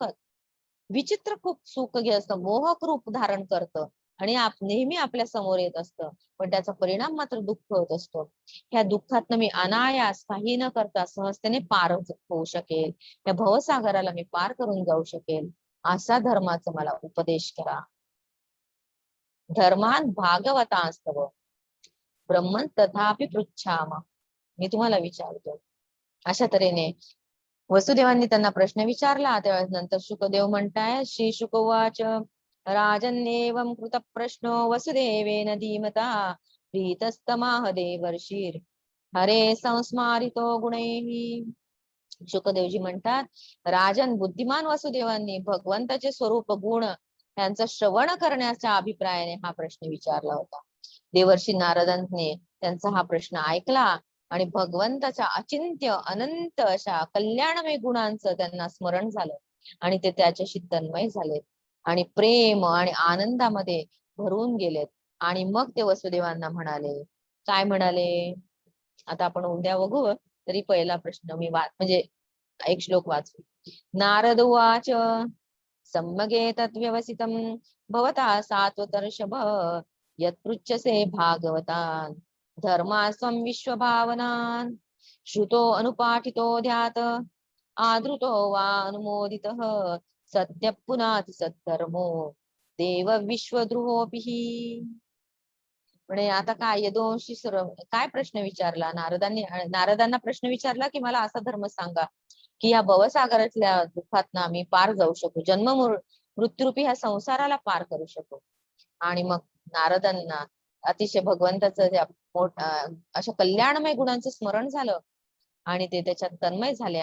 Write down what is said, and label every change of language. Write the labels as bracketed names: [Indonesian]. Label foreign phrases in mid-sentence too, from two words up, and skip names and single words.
[Marathi] विचित्र खूप सुख असतं, मोहक रूप धारण करतं आणि नेहमी आपल्या समोर येत असतं, पण त्याचा परिणाम मात्र दुःख होत असतो. ह्या दुःखातनं मी अनायास काही न करता सहजतेने पार होऊ शकेल, या भवसागराला मी पार करून जाऊ शकेल, असा धर्माचा मला उपदेश करा. [Sanskrit] धर्मान भागवतांस्तव ब्रह्मन तथापि पृच्छाम. [Marathi] मी तुम्हाला विचारतो. अशा तऱ्हेने वसुदेवांनी त्यांना प्रश्न विचारला. तेव्हा नंतर शुकदेव म्हणताय, [Sanskrit] श्री शुकवाच राजन्नेवं कृत प्रश्नो वसुदेवेन धीमता प्रीतस्तमाह देवर्षीर हरे संस्मारितो गुणैः. [Marathi] शुकदेवजी म्हणतात, राजन बुद्धिमान वसुदेवांनी भगवंताचे स्वरूप गुण यांचं श्रवण करण्याच्या अभिप्रायाने हा प्रश्न विचारला होता. देवर्षी नारदांनी त्यांचा हा प्रश्न ऐकला आणि भगवंताच्या अचिंत्य अनंत अशा कल्याणमय गुणांचं त्यांना स्मरण झालं आणि ते त्याच्याशी तन्मय झालेत आणि प्रेम आणि आनंदामध्ये भरून गेलेत. आणि मग ते वसुदेवांना म्हणाले, काय म्हणाले आता आपण उद्या बघू, तरी पहिला प्रश्न मी म्हणजे एक श्लोक वाचू. [Sanskrit] नारद उवाच सम्यगे तद्व्यवसितं भवता सात्वतर्षभ यत्पृच्छसे भागवतान् धर्मास्त्वं विश्वभावनान् श्रुतो अनुपाठितो ध्यात आदृतो वा अनुमोदितः सत्य पुनाति सद्धर्मो देव विश्वद्रुहोऽपि. [Marathi] म्हणजे आता काय यदुवंशी काय प्रश्न विचारला नारदांना प्रश्न विचारला की मला असा धर्म सांगा की या भवसागरातल्या दुःखातनं आम्ही पार जाऊ शकू, जन्म मृत्यूरूपी ह्या संसाराला पार करू शकू. आणि मग नारदांना अतिशय भगवंताचं अशा कल्याणमय गुणांचं स्मरण झालं आणि ते त्याच्यात तन्मय झाले.